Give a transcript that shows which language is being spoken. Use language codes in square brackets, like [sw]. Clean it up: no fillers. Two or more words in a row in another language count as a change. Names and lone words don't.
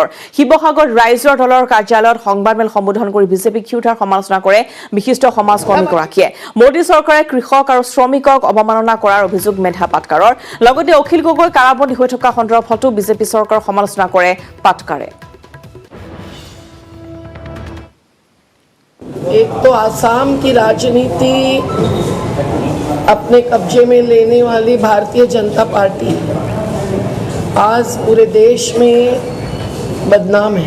[as] শিৱসাগৰ ৰাইজৰ দলৰ কাৰ্যালয়ত সংবাদমেল সম্বোধন কৰি বিজেপিক ক্ষুধাৰ সমালোচনা কৰে বিশিষ্ট সমাজকৰ্মীগৰাকীয়ে। মোদী চৰকাৰে কৃষক আৰু শ্ৰমিকক অৱমাননা কৰাৰ অভিযোগ মেধা পাটকাৰৰ। লগতে অখিল গগৈ কাৰাবন্দী হৈ থকা সন্দৰ্ভতো বিজেপি চৰকাৰৰ সমালোচনা কৰে পাটকাৰে। [hi] एक तो आसाम की राजनीति अपने कब्जे में लेने वाली भारतीय जनता पार्टी आज पूरे देश में बदनाम है।